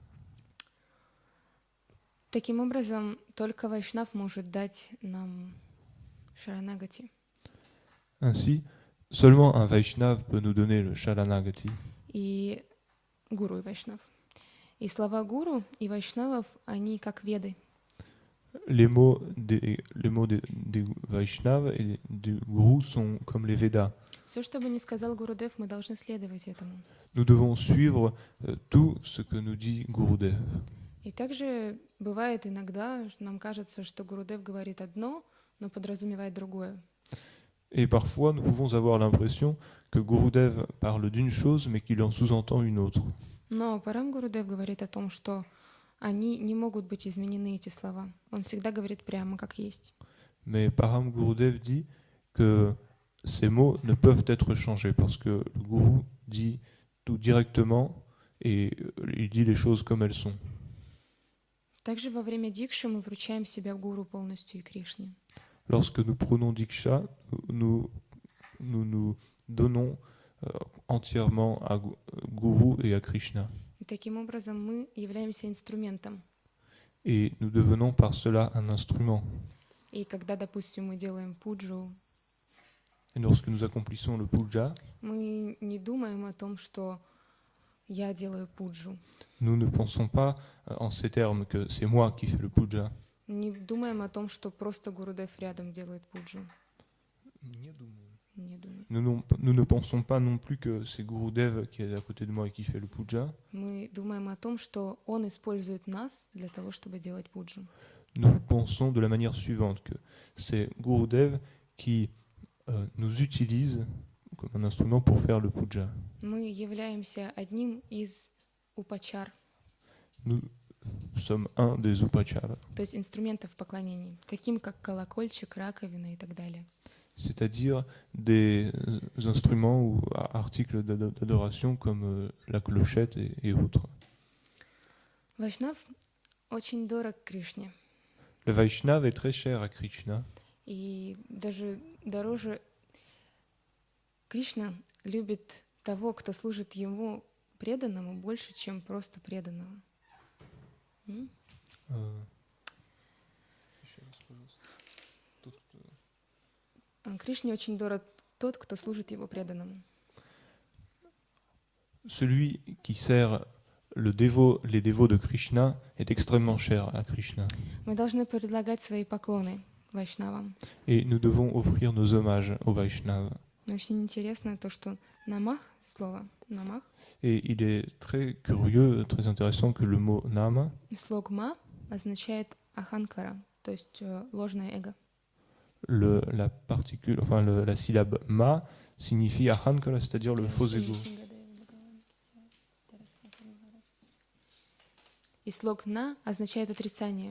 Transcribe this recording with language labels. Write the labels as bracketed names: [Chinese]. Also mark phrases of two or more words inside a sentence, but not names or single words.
[Russian] Таким образом, только Вайшнав может дать нам Шаранагати. [French] Ainsi, seulement un Vaishnav peut nous donner le Sharanagati. [Russian] И гуру и Вайшнав. И слова гуру и Вайшнавов, они как веды. [French] Les mots des Vaishnavas et du Guru sont comme les Védas. [Russian] Все, что бы ни сказал Гурудев, мы должны следовать этому. [French] Nous devons suivre tout ce que nous dit Gurudev. [Russian] И также бывает иногда, нам кажется, что Гурудев говорит одно, но подразумевает другое. [French] Et parfois, nous pouvons avoir l'impression que Gurudev parle d'une chose, mais qu'il en sous-entend une autre. [Russian] Но Парам Гурудев говорит о том, что они не могут быть изменены, эти слова. Он всегда говорит прямо, как есть. [French] Mais Param Gurudev dit que ces mots ne peuvent être changés parce que le gourou dit tout directement et il dit les choses comme elles sont. [Russian] Также во время дикши мы вручаем себя гуру полностью и Кришне. [French] Lorsque nous prenons Diksha, nous donnons entièrement à Guru et à Krishna. [Russian] И таким образом мы являемся инструментом. [French] Et nous devenons par cela un instrument. [Russian] И когда, допустим, мы делаем пуджу, [French] Et lorsque nous accomplissons le puja, [Russian] мы не думаем о том, что я делаю пуджу. [French] nous ne pensons pas en ces termes que c'est moi qui fais le puja. [Russian] Не думаем о том, что просто Гурудев рядом делает пуджу. Не думаем. [French] Nous ne pensons pas non plus que c'est Gurudev qui est à côté de moi et qui fait le puja. [Russian] Мы думаем о том, что он использует нас для того, чтобы делать пуджу. [French] Nous pensons de la manière suivante, que c'est Gurudev qui nous utilise comme un instrument pour faire le puja. [Russian] Мы являемся одним из упачар, [French] Nous sommes un des upachara, [Russian] то есть инструментов поклонений, таким как колокольчик, раковина и так далее. [French] c'est-à-dire des instruments ou articles d'adoration comme la clochette et autres. [Russian] Вайшнав очень дорог Кришне, [French] Le Vaishnav est très cher à Krishna. [Russian] и даже дороже Кришна любит того, кто служит ему преданному, больше, чем просто преданного. Кришне очень дорог тот, кто служит его преданному. [French] Celui qui sert les dévots de Krishna est extrêmement cher à Krishna. [Russian] Мы должны предлагать свои поклоны вайшнавам. [French] Et nous devons offrir nos hommages au Vaishnava. [Russian] Но очень интересно то, что намах, слово намах, [French] Et il est très curieux, très intéressant que le mot nama, [Russian] слог ма означает аханкара, то есть ложное эго. [French] la syllabe ma signifie ahankara, c'est-à-dire le faux ego. [Russian] И слог на означает отрицание.